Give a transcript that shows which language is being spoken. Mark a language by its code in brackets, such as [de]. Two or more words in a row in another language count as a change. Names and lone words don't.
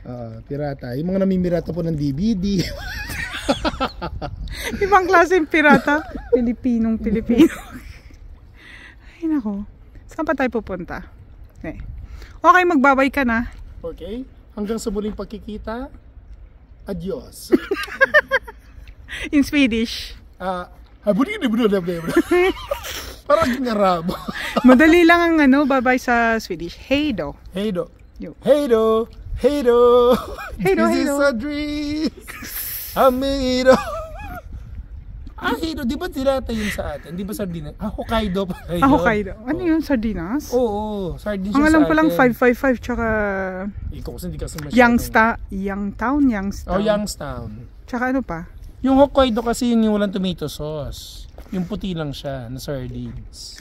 [tl] Pirata. Yung mga namimirata po ng DVD. Ibang klaseng pirata. Pilipinong Pilipino. Ay nako. Saan pa tayo pupunta? Okay, magbabay ka na. Okay? Hanggang sa muling pagkikita. Adios. [en] In Swedish. [tl] Parang ngarabo. Madali lang ang ano, bye-bye sa Swedish. [sv] Hej då. Hej då. Yo. Hej då. Hej då. Hej då, [en] This [sv] hej [en] is [sv] då. [en] a dream. Amido. [sv] Hej då. [tl] Di ba tinata yun sa atin? Di ba sardinas? Hokkaido pa. Hokkaido. Ano yun? Sardinas? Oo. Sardines Ang siya alam sa ko lang atin. 555 tsaka Ikaw kasi hindi kasi masyado. Youngstown. Oh, Youngstown. Tsaka ano pa? Yung Hokkaido kasi yung walang [en] tomato sauce. [tl] Yung puti lang siya na sardines.